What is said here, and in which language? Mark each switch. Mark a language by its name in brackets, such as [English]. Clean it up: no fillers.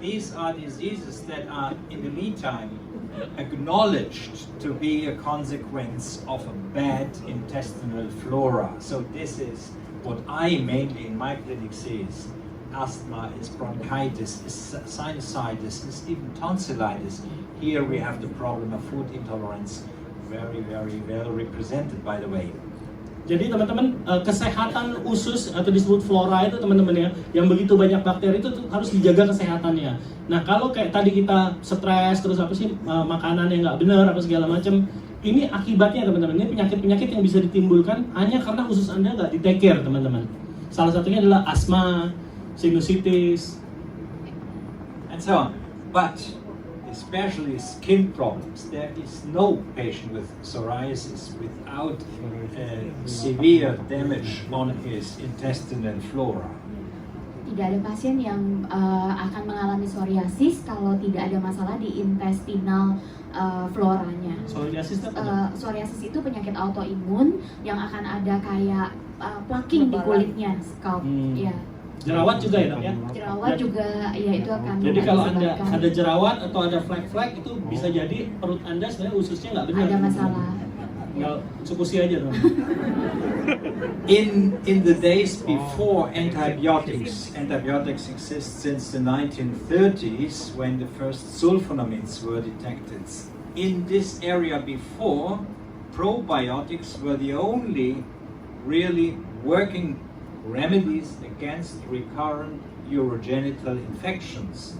[English] These are diseases that are in the meantime acknowledged to be a consequence of a bad intestinal flora. So this is what I mainly in my clinic see is asthma, is bronchitis, is sinusitis, is even tonsillitis. Here we have the problem of food intolerance, very, very well represented, by the way. [Indonesian] Jadi teman-teman, kesehatan usus atau disebut flora itu teman-teman ya, yang begitu banyak bakteri itu harus dijaga kesehatannya. Nah kalau kayak tadi kita stres terus apa sih makanan yang nggak benar apa segala macam, ini akibatnya teman-teman, ini penyakit-penyakit yang bisa ditimbulkan hanya karena usus Anda nggak di-take care teman-teman. Salah satunya adalah asma, sinusitis, [English] and so on. But especially skin problems, there is no patient with psoriasis without severe damage on his intestinal flora. [Indonesian] Tidak ada pasien yang akan mengalami psoriasis kalau tidak ada masalah di intestinal floranya. Psoriasis itu penyakit autoimun yang akan ada kayak plaking di kulitnya, scalp. Ya. Jerawat juga ya dok ya? Jerawat juga, ya itu akan. Jadi kalau ada jerawat atau ada flek-flek itu bisa jadi perut Anda sebenarnya ususnya nggak benar. Ada masalah. Utsukushii aja dong. [English] In the days before antibiotics exist since the 1930s when the first sulfonamides were detected. In this area before, probiotics were the only really working remedies against recurrent urogenital infections.